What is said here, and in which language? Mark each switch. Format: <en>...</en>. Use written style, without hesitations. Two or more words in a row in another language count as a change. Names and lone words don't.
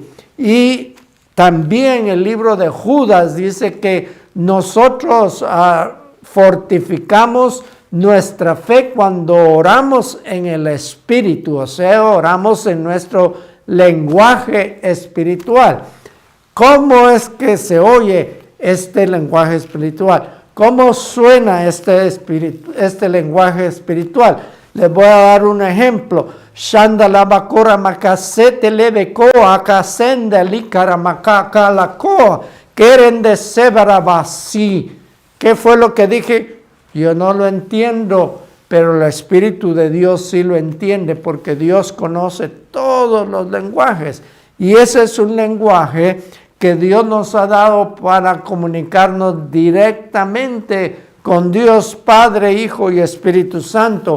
<es>Y también el libro de Judas dice que nosotros fortificamos nuestra fe cuando oramos en el Espíritu, o sea, oramos en nuestro lenguaje espiritual. ¿Cómo es que se oye este lenguaje espiritual? ¿Cómo suena este lenguaje espiritual? Les voy a dar un ejemplo. Shandalabakora makasete lebeko akasende likaramakakalakoa. Queren de sebarabasi. ¿Qué fue lo que dije? Yo no lo entiendo, pero el Espíritu de Dios sí lo entiende, porque Dios conoce todos los lenguajes. Y ese es un lenguaje que Dios nos ha dado para comunicarnos directamente con Dios Padre, Hijo y Espíritu Santo.</es>